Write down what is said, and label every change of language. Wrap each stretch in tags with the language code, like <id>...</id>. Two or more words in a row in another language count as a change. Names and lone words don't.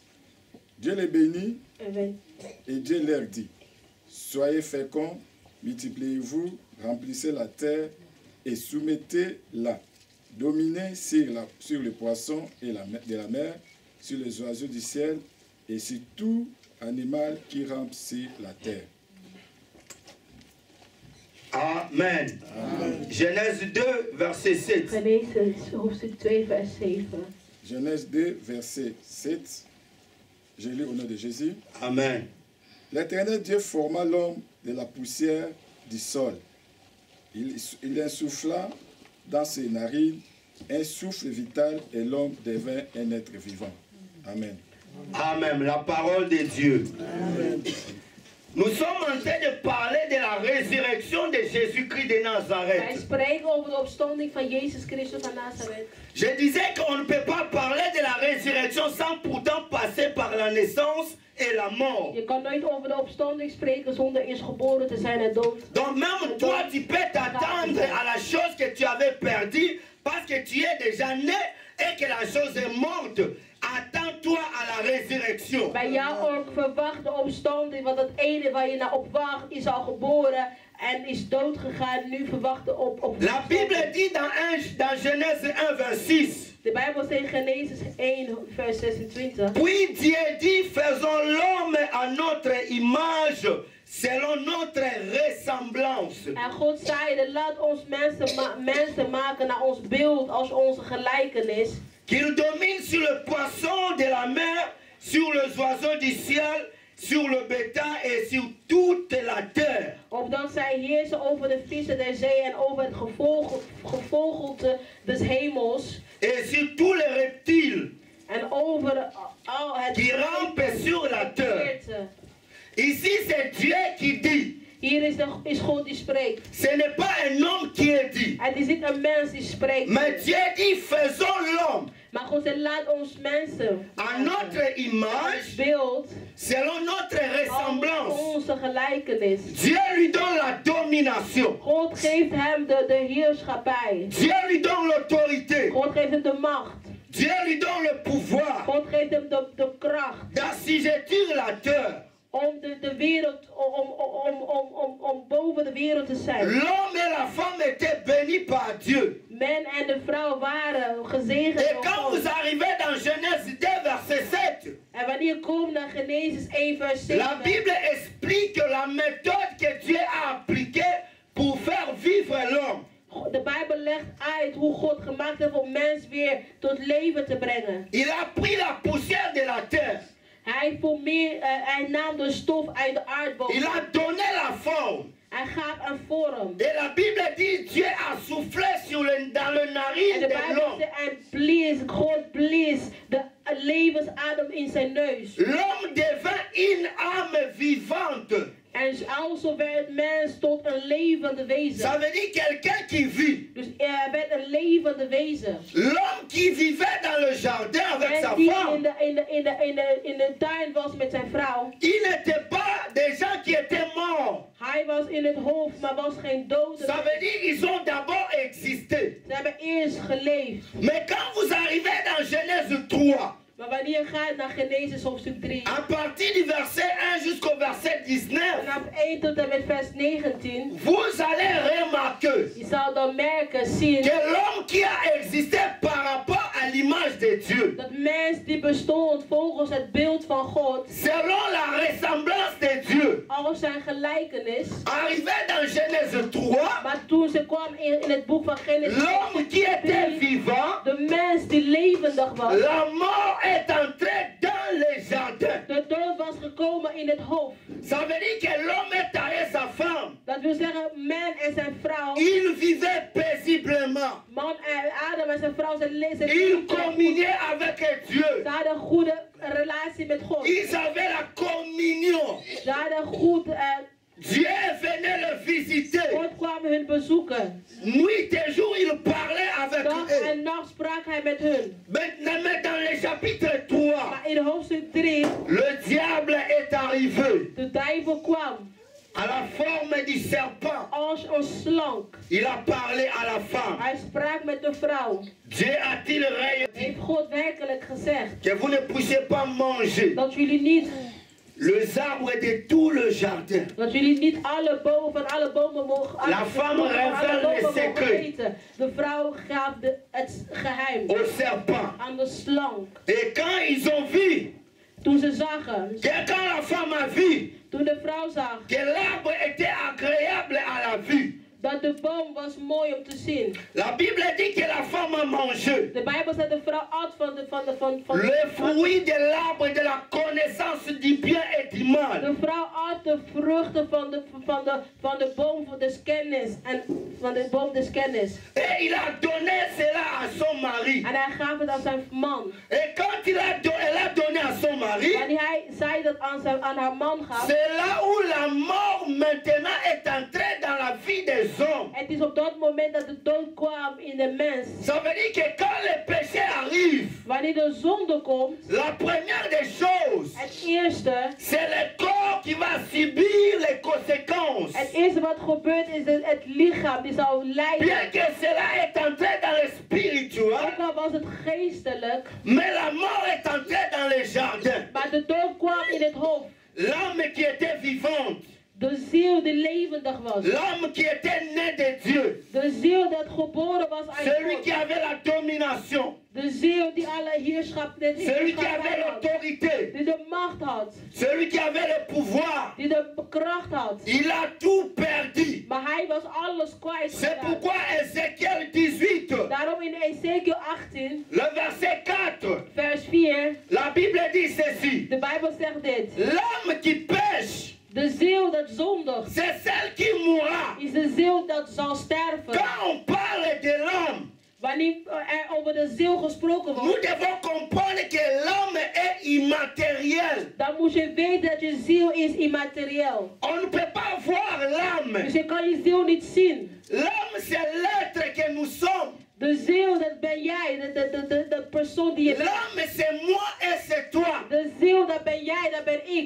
<fr>Dieu les bénit et Dieu leur dit, soyez féconds, multipliez-vous, remplissez la terre et soumettez-la. Dominez sur les poissons de la mer, sur les oiseaux du ciel et sur tout animal qui rampe sur la terre. Amen. Amen. Genèse 2, verset 7.</fr> <nl>Genesis, hoofdstuk 2, vers 7.</nl> <fr>Genèse 2, verset 7. Je lis au nom de Jésus. Amen. L'Éternel Dieu forma l'homme de la poussière du sol. Il insuffla dans ses narines un souffle vital et l'homme devint un être vivant. Amen. Amen. La parole de Dieu. Amen. Nous sommes en train de parler de la résurrection de Jésus-Christ de</fr> <nl>Wij Nazareth. spreken over de opstanding van Jezus Christus van Nazareth.</nl> <fr>Je disais qu'on ne peut pas parler de la résurrection sans pourtant passer par la naissance et la mort.</fr> <nl>Je kan nooit over de opstanding spreken zonder eerst geboren te zijn en dood.</nl> <fr>Donc même toi, tu peux t'attendre à la chose que tu avais perdue parce que tu es déjà né et que la chose est morte. Attends-toi à la résurrection.</fr> <nl>Bij jou ook verwacht de opstanding, want het ene waar je naar op wacht is al geboren en is dood gegaan. Nu verwacht de op</nl> <fr>La Bible dit dans Genèse 1, vers 6.</fr> <nl>De Bijbel zegt in Genesis 1, vers 26.</nl> <fr>Puis Dieu dit, faisons l'homme à notre image, selon notre ressemblance.</fr> <nl>En God zeide, laat ons mensen maken naar ons beeld, als onze gelijkenis.</nl> <fr>Qu'il domine sur le poisson de la mer, sur les oiseaux du ciel, sur le bétail et sur toute la terre.</fr> <nl>Opdat zij heersen over de vissen der zee en over het gevogelte des hemels.</nl> <fr>Et sur tous les reptiles</fr> <nl>En over al het</nl> <fr>qui rampent sur la terre.</fr> <nl>geerte.</nl> <fr>Ici, c'est Dieu qui dit.</fr> <nl>Hier is God die spreekt.</nl> <fr>Ce n'est pas un homme qui est dit.</fr> <nl>Het is niet een mens die spreekt.</nl> <fr>Mais Dieu dit, faisons l'homme</fr> <nl>Maar God zegt, laat ons mensen</nl> <fr>à notre image,</fr> <nl>beeld</nl> <fr>selon notre</fr> <nl>als</nl> <fr>ressemblance.</fr> <nl>onze gelijkenis.</nl> <fr>Dieu lui donne la domination.</fr> <nl>God geeft hem de heerschappij.</nl> <fr>Dieu lui donne l'autorité.</fr> <nl>God geeft hem de macht.</nl> <fr>Dieu lui donne le pouvoir</fr> <nl>God geeft hem de kracht.</nl> <fr>d'assujettir la terre.</fr> <nl>Om de wereld, om boven de wereld te zijn.</nl> <fr>L'homme et la femme étaient bénis par Dieu.</fr> <nl>Men en de vrouw waren gezegend</nl> <fr>Et</fr> <nl>door</nl> <fr>quand</fr> <nl>God.</nl> <fr>vous arrivez dans Genèse 2, verset 7,</fr> <nl>En wanneer je komt naar Genesis 1 vers 7.</nl> <fr>la Bible explique la méthode que Dieu a appliquée pour faire vivre l'homme.</fr> <nl>De Bijbel legt uit hoe God gemaakt heeft om mens weer tot leven te brengen.</nl> <fr>Il a pris la poussière de la terre.</fr> <nl>Hij nam de stof uit de aardbodem.</nl> <fr>Il a donné la forme.</fr> <nl>Hij gaf een vorm.</nl> <fr>Et la Bible dit Dieu a soufflé dans le</fr> <nl>En</nl> <fr>narine de</fr> <nl>de Bijbel</nl> <fr>l'homme.</fr> <nl>zegt, hij blies, God blies de levensadem in zijn neus.</nl> <fr>L'homme devint une vivante.</fr> <nl>En alzo werd mens tot een levende wezen.</nl> <fr>Ça veut dire quelqu'un qui vit.</fr> <nl>Dus hij werd een levende wezen.</nl> <fr>L'homme qui vivait dans le jardin avec sa</fr> <nl>En die</nl> <fr>femme,</fr> <nl>in de tuin was met zijn vrouw.</nl> <fr>il n'était pas des gens qui étaient morts.</fr> <nl>Hij was in het hoofd, maar was geen dode.</nl> <fr>Ça veut dire qu'ils ont d'abord existé.</fr> <nl>Ze hebben eerst geleefd.</nl> <fr>Mais quand vous arrivez dans Genèse 3,</fr> <nl>Maar wanneer je gaat naar Genesis hoofdstuk 3.</nl> <fr>à partir du verset 1 jusqu'au verset 19,</fr> <nl>Vanaf 1 tot en met vers 19.</nl> <fr>vous allez remarquer</fr> <nl>Je zal dan merken, zien.</nl> <fr>que l'homme qui a existé par rapport à l'image de Dieu,</fr> <nl>Dat mens die bestond volgens het beeld van God.</nl> <fr>selon la ressemblance de Dieu,</fr> <nl>Als zijn gelijkenis.</nl> <fr>arrivé dans Genèse 3,</fr> <nl>Maar toen ze kwam in het boek van Genesis.</nl> <fr>l'homme qui était vivant,</fr> <nl>De mens die levendig was.</nl> <fr>la mort est entrée dans le jardin.</fr> <nl>De dood was gekomen in het hoofd.</nl> <fr>Ça veut dire que l'homme est allé sa femme.</fr> <nl>Dat wil zeggen, man en zijn vrouw.</nl> <fr>Il vivait paisiblement.</fr> <nl>Man en Adam en zijn vrouw zijn</nl> <fr>Il communiait avec Dieu.</fr> <nl>Ze hadden een goede relatie met God.</nl> <fr>Ils avaient la communion.</fr> <nl>Ze hadden goed.</nl> <fr>Dieu venait le visiter.</fr> <nl>God kwam hun bezoeken.</nl> <fr>Nuit et jour, il parlait avec</fr> <nl>Dag</nl> <fr>eux.</fr> <nl>en nacht sprak hij met hun.</nl> <fr>Maintenant, mais dans le chapitre 3,</fr> <nl>Maar in hoofdstuk 3,</nl> <fr>le diable est arrivé</fr> <nl>de duivel kwam</nl> <fr>à la forme du serpent.</fr> <nl>als een slang.</nl> <fr>Il a parlé à la femme.</fr> <nl>Hij sprak met de vrouw.</nl> <fr>Dieu a-t-il réellement dit</fr> <nl>Heeft God werkelijk gezegd</nl> <fr>que vous ne puissiez pas manger</fr> <nl>dat jullie niet,</nl> <fr>les arbres de tout le jardin?</fr> <nl>dat jullie niet alle bomen van alle bomen mogen,</nl> <fr>La femme révèle les secrets</fr> <nl>eten. De vrouw gaf het geheim</nl> <fr>au serpent.</fr> <nl>aan de slang.</nl> <fr>Et quand ils ont vu,</fr> <nl>Toen ze zagen,</nl> <fr>quand la femme a vu</fr> <nl>toen de vrouw zag</nl> <fr>que l'arbre était agréable à la vue,</fr> <nl>dat de boom was mooi om te zien.</nl> <fr>la Bible dit que la femme a mangé</fr> <nl>De Bijbel zegt de vrouw at van</nl> <fr>le fruit de l'arbre de la connaissance du bien et du mal.</fr> <nl>de vrouw at de vruchten van de boom van de kennis en van de boom des kennis.</nl> <fr>Et il a donné cela à son mari.</fr> <nl>En hij gaf het aan zijn man.</nl> <fr>Et quand elle a donné à son mari,</fr> <nl>Wanneer hij zei dat aan haar man gaf.</nl> <fr>c'est là où la mort maintenant est entrée dans la vie des hommes.</fr> <nl>Het is op dat moment dat de dood kwam in de mens.</nl> <fr>Ça veut dire que quand le péché arrive,</fr> <nl>Wanneer de zonde komt,</nl> <fr>la première des choses,</fr> <nl>het eerste</nl> <fr>c'est le corps qui va subir les conséquences.</fr> <nl>het eerste wat gebeurt is dat het lichaam die zou lijden.</nl> <fr>Bien que cela est entré dans le spirituel,</fr> <nl>Ook al was het geestelijk,</nl> <fr>mais la mort est entrée dans le jardin.</fr> <nl>maar de dood kwam in het hoofd.</nl> <fr>L'âme qui était vivante,</fr> <nl>De ziel die levendig was.</nl> <fr>l'âme qui était née de Dieu,</fr> <nl>De ziel dat geboren was uit</nl> <fr>celui qui</fr> <nl>God.</nl> <fr>avait la domination,</fr> <nl>De ziel die alle heerschap</nl> <fr>celui qui avait</fr> <nl>had.</nl> <fr>l'autorité,</fr> <nl>Die de macht had.</nl> <fr>celui qui avait le pouvoir,</fr> <nl>Die de kracht had.</nl> <fr>il a tout perdu.</fr> <nl>Maar hij was alles kwijt.</nl> <fr>C'est pourquoi Ézéchiel 18,</fr> <nl>Daarom in Ezekiel 18,</nl> <fr>le verset 4,</fr> <nl>vers 4,</nl> <fr>la Bible dit ceci.</fr> <nl>de Bijbel zegt dit.</nl> <fr>L'âme qui pêche,</fr> <nl>De ziel dat zondigt,</nl> <fr>c'est celle qui mourra.</fr> <nl>is de ziel dat zal sterven.</nl> <fr>Quand on parle de l'âme,</fr> <nl>Wanneer er over de ziel gesproken</nl> <fr>nous</fr> <nl>wordt,</nl> <fr>devons comprendre que l'âme est immatérielle.</fr> <nl>dan moet je weten dat je ziel is immaterieel.</nl> <fr>On ne peut pas voir l'âme.</fr> <nl>Dus je kan je ziel niet zien.</nl> <fr>L'âme, c'est l'être que nous sommes.</fr> <nl>De ziel, dat ben jij, de persoon die je bent.</nl> <fr>L'âme, c'est moi et c'est toi.</fr> <nl>De ziel, dat ben jij, dat ben ik.</nl>